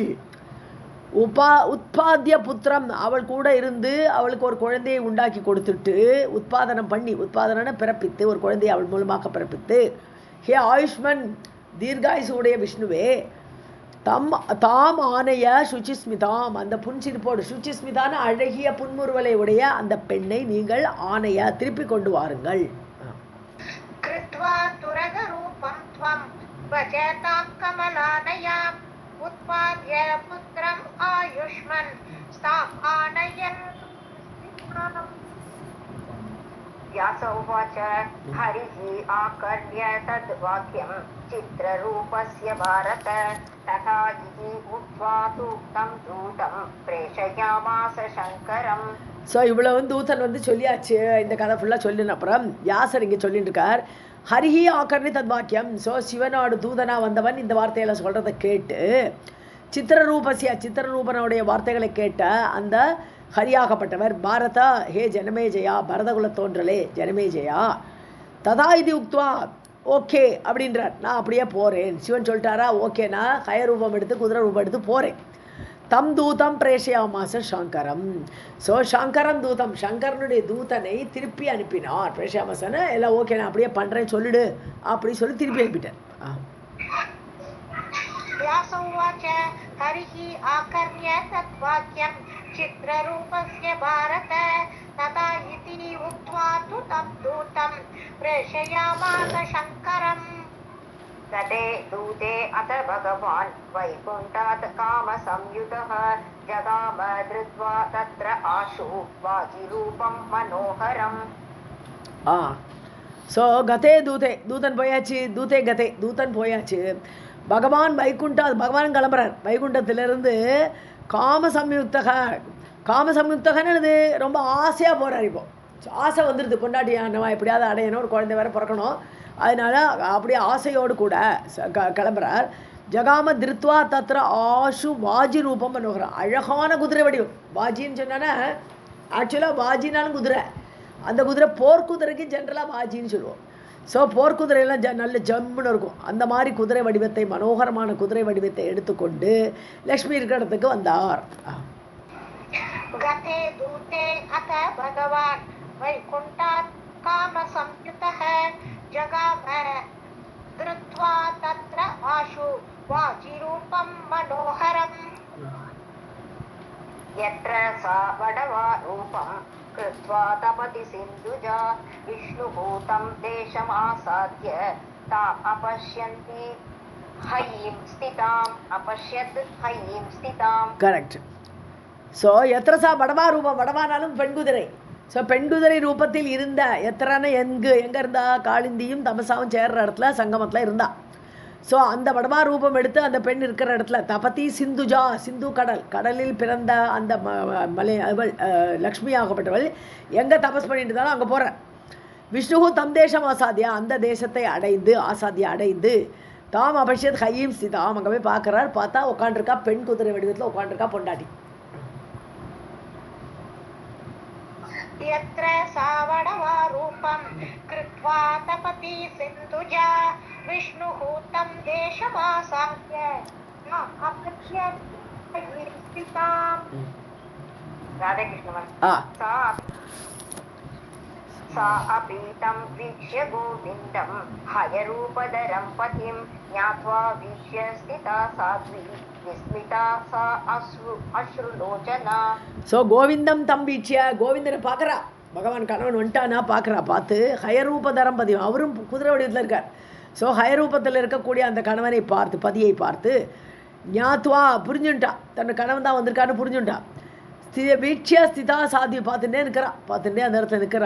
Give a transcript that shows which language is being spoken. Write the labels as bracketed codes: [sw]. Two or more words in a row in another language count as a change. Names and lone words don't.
[sa] उत्पाद्य पुत्रम्, [ta] அவள் கூட இருந்து அவளுக்கு ஒரு குழந்தையை உண்டாக்கி கொடுத்துட்டு உத்பாதனம் பண்ணி, உத்பாதன பிறப்பித்து ஒரு குழந்தையை அவள் மூலமாக பிறப்பித்து, [sa] हे आयुष्मन् [ta] தீர்காயுசு உடைய விஷ்ணுவே, [sa] तां आनय शुचिस्मिताम्, [ta] அந்த புன்சிரிப்போடு சுச்சிஸ்மிதான அழகிய புன்முறுவலை உடைய அந்த பெண்ணை நீங்கள் ஆனைய திருப்பி கொண்டு வாருங்கள். [sa] कृत्वा तुरगरूपं त्वं भजतां कमलालयाम् उत्पाद्य पुत्रम् आयुष्मन् ताम् आनयन्. व्यास उवाच हरिः आकर्ण्य तद्वाक्यं चित्ररूपस्य भारत तथा इति उक्त्वा तु तं दूतं प्रेषयामास शङ्करम्. [ta] ஸோ இவ்வளோ தூதன் சொல்லியாச்சு, இந்த கதை ஃபுல்லாக சொல்லின அப்புறம் வியாசர் இங்கே சொல்லிட்டு இருக்கார். [sa] हरिः आकर्ण्य तद्वाक्यम्. [ta] ஸோ சிவனோட தூதனாக வந்தவன் இந்த வார்த்தையெல்லாம் சொல்கிறத கேட்டு சித்திரரூபனுடைய வார்த்தைகளை கேட்ட அந்த ஹரியாகப்பட்டவர் பாரதா, ஹே ஜனமேஜயா, பரதகுல தோன்றலே ஜனமேஜயா, [sa] तथा इति उक्त्वा, [ta] ஓகே அப்படின்றார். நான் அப்படியே போகிறேன். சிவன் சொல்லிட்டாரா, ஓகே நான் ஹய ரூபம் எடுத்து குதிரை ரூபம் எடுத்து போகிறேன். [sa] तं दूतं प्रेषयामास शङ्करम्. [ta] ஸோ [sa] शङ्करं दूतं, [ta] சங்கரனுடைய தூதனை திருப்பி அனுப்பினார். பிரேஷயாமாசன எல்லாம் ஓகே நான் அப்படியே பண்ணுறேன் சொல்லிடு அப்படி சொல்லி திருப்பி அனுப்பிட்டார். [sa] व्यास उवाच हरिः आकर्ण्य तद्वाक्यं चित्ररूपस्य भारत तथा इति उक्त्वा तु तं दूतं प्रेषयामास शङ्करम्. तदे दूते अथ भगवान् वैकुण्ठात् कामसंयुतः जगाम धृत्वा तत्र आशु वाजिरूपं मनोहरम्. [ta] ஸோ [sa] गते दूते, [ta] தூதன் போயாச்சு, [sa] दूते गते, [ta] தூதன் போயாச்சு. பகவான் வைகுண்டா, பகவான் கிளம்புறார் வைகுண்டத்திலிருந்து. காமசம்யுக்தகன்னு ரொம்ப ஆசையாக போகிறார். இப்போ ஆசை வந்துடுது, பொண்டாட்டி நம்ம எப்படியாவது அடையணும், ஒரு குழந்தை வேறு பிறக்கணும், அதனால அப்படியே ஆசையோடு கூட கிளம்புறார். [sa] जगाम धृत्वा तत्र आशु वाजि रूपं பண்ணுகிறார். [ta] அழகான குதிரை வடிவம். வாஜின்னு சொன்னா ஆக்சுவலாக வாஜினாலும் குதிரை, அந்த குதிரை போர்க்குதிரைக்கு ஜென்ரலாக வாஜின்னு சொல்லுவோம். ஸோ போர்க்குதிரையெல்லாம் நல்ல ஜம்முன்னு இருக்கும். அந்த மாதிரி குதிரை வடிவத்தை, மனோகரமான குதிரை வடிவத்தை எடுத்துக்கொண்டு லக்ஷ்மி இருக்கிற இடத்துக்கு வந்தார். [sa] गते दूते अथ भगवान् वैकुण्ठात् कामसंयुतः जगाम धृत्वा तत्र आशु वाजिरूपं मनोहरम्. यत्र सा वडवा रूपं कृत्वा तपति सिन्धुजा विष्णुभूतं देशमासाद्य ताम् अपश्यन्ति हयीं स्थिताम् अपश्यत् हयीं स्थिताम्. [ta] கரெக்ட். ஸோ [sa] यत्र सा वडवा रूपं, [ta] வடவானாலும் பெண் குதிரை, ஸோ பெண்குதிரை ரூபத்தில் இருந்த எத்தனை எங்கே இருந்தா காளிந்தியும் தமசாவும் சேர்ற இடத்துல சங்கமத்தில் இருந்தா. ஸோ அந்த வடமா ரூபம் எடுத்து அந்த பெண் இருக்கிற இடத்துல [sa] तपति सिन्धुजा, [ta] சிந்து கடல், கடலில் பிறந்த அந்த மலை அவள் லக்ஷ்மி ஆகப்பட்டவள் எங்கே தபஸ் பண்ணிட்டு இருந்தாலும் அங்கே போகிறார். [sa] विष्णु तं देशम् आसाद्य, [ta] அந்த தேசத்தை அடைந்து ஆசாத்தியா அடைந்து [sa] तां अपश्यत् हयीं स्थिताम्, [ta] அங்கே போய் பார்க்குறார். பார்த்தா உட்காண்டிருக்கா பெண் குதிரை வடிவத்தில் உட்காண்டிருக்கா பொண்டாட்டி. [sa] यत्र सावडवा रूपं कृत्वा तपति सिन्धुजा विष्णुः तं देशमासाद्य राधे कृष्ण सा अपि तं वीक्ष्य गोविन्दं हयरूपधरं पतिं ज्ञात्वा वीक्ष्य स्थिता साध्वी विस्मिता सा अश्रुलोचना. [ta] ஸோ [sa] गोविन्दं तम्वीक्ष्य, [ta] கோவிந்தனை பார்க்குறா, பகவான் கணவன் வந்துட்டானா பார்க்குறா. பார்த்து [sa] हयरूपधरं पतिम्, [ta] அவரும் குதிரை வடிவத்தில் இருக்கார். ஸோ ஹயரூபத்தில் இருக்கக்கூடிய அந்த கணவனை பார்த்து, பதியை பார்த்து ஞாத்வா புரிஞ்சுட்டா, தன் கணவன் தான் வந்திருக்கான்னு புரிஞ்சுட்டா. [sa] वीक्ष्य स्थिता साध्वी [ta] பார்த்துட்டே இருக்கிறா, பார்த்துட்டே அந்த இடத்துல இருக்கிறா.